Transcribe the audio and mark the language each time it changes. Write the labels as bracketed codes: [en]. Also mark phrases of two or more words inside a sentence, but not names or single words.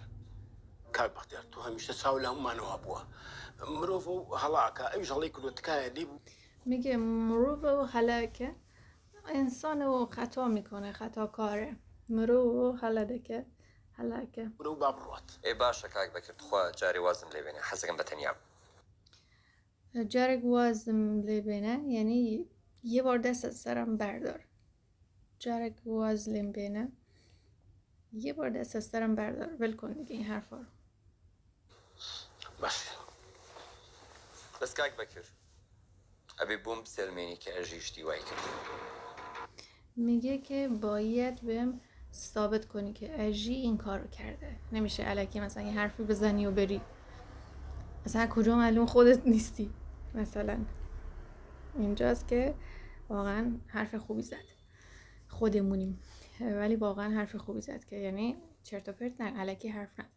[ckb] کاک بەختیار تۆ هەمیشە چاو لە هەمومانەوە بووە. مرۆڤ و هەڵاکە ئەویش هەڵەی کردو تکایە لێ بوو. [fa] میگه [ckb] مرو و هلاکه، [fa] انسان و خطا میکنه، خطاکاره. [ckb] مرو و هلاکه برە و با بڕوات. ئێ باشە کاک بەکرد خوا جارێ وازم لێ بێنێ حەزەکەم بە تەنیا جرگ وازم لبینه [fa] یعنی یه بار دست از سرم بردار. [ckb] جرگ واز لبینه [fa] یه بار دست از سرم بردار. ول کن دیگه این حرفا رو. [ckb] باش بەس کاک بەکرد ئەبێ بۆم بسەلمێنی کە ئەژی شتی وای کرد. [fa] میگه که باید بهم ثابت کنی که اژی این کارو کرده. نمیشه الکی مثلا یه حرفی بزنی و بری. مثلا کجا معلوم خودت نیستی. مثلا اینجاست که واقعا حرف خوبی زد، خودمونیم ولی واقعا حرف خوبی زد که یعنی چرت و پرت نه، الکی حرف نه.